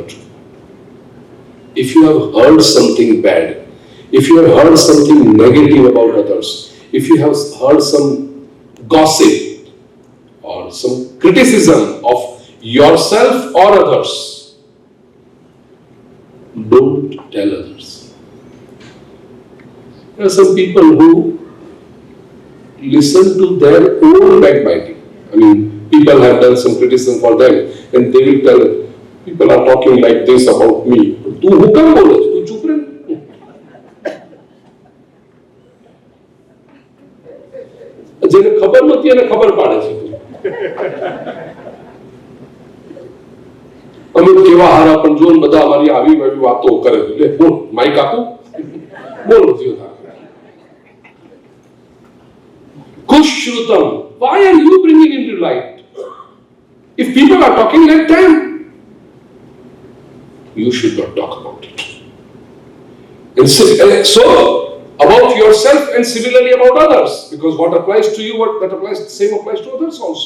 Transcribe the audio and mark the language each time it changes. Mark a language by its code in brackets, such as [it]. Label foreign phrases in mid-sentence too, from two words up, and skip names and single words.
[en] If you have heard something bad, if you have heard something negative about others, if you have heard some gossip or some criticism of yourself or others, don't tell others. There are some people who listen to their own backbiting. I mean, people have done some criticism for them and they will tell, people are talking like this about me. [hi] तू हुकम बोले, तू चुप रहे. [gu] જેને ખબર નથી એને ખબર પાડે છે. અમે કેવા હારા પણ જોન બધા અમારી આવી આવી વાતો કરે એટલે બોલ માઈક આપો બોલ જીવતા. [en] Kushrutam, why are you bringing into light? If people are talking like them, you should not talk about it. And so about yourself and similarly about others, because what applies to you, that applies, the same applies to others also.